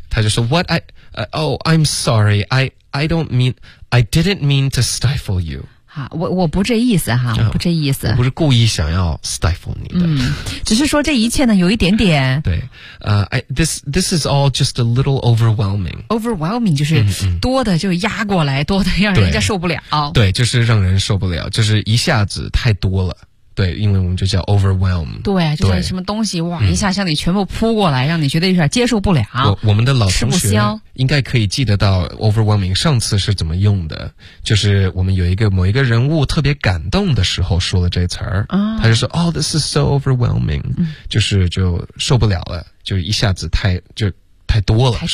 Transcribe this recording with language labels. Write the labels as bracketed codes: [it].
[zh] 他就说 [en] what I'm sorry I don't mean, I didn't mean to stifle you. [zh] 好，我不这意思哈，我不这意思，我不是故意想要 stifle 你的，嗯，只是说这一切呢有一点点， [en] 对，this is all just a little overwhelming [zh] 就是多的就压过来，多的让人家受不了，对，就是让人受不了，就是一下子太多了。对，因为我们就叫 overwhelm，对，就是什么东西哇一下向你全部扑过来，让你觉得有点接受不了。我们的老同学应该可以记得到 overwhelming 上次是怎么用的，就是我们有一个某一个人物特别感动的时候说了这词儿，他就说 [en] oh this is so overwhelming， [zh] 就受不了了，就一下子太多了，